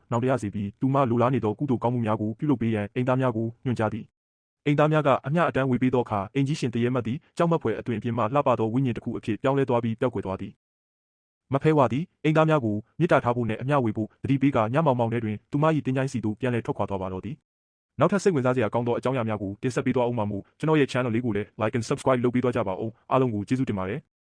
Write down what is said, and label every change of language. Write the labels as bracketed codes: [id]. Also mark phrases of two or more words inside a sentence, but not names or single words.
[my] နောင်တရစေပြီးသူမလိုလားနေသောကုသိုလ်ကောင်းမှုများကိုပြုလုပ်ပေးရန်အိမ်သားများကိုညွှန်ကြားသည်အိမ်သားများကအမျှအတန်းဝေပေးသောအခါအင်ဂျီရှင်တရေမတ်သည်ကြောက်မက်ဖွယ်အတွင်အပြင်မှလှပသောဝိညာဉ်တစ်ခုအဖြစ်ပြောင်းလဲသွားပြီးပျောက်ကွယ်သွားသည်မဖဲဝါသည်အိမ်သားများကိုမေတ္တာထားဖို့နှင့်အမျှဝေဖို့တတိပေးကညမောင်မောင်ထဲတွင်သူမ၏တင်းကြိုင်းစီသို့ပြန်လည်ထွက်ခွာသွားပါတော့သည်နောက်ထပ်စိတ်ဝင်စားစရာကောင်းသောအကြောင်းအရာများကိုတင်ဆက်ပေးသွားအောင်ပါမို့ကျွန်တော်ရဲ့ channel လေးကိုလည်း [en] like and subscribe [my] လုပ်ပေးသွားကြပါဦးအားလုံးကိုကျေးဇူးတင်ပါတယ်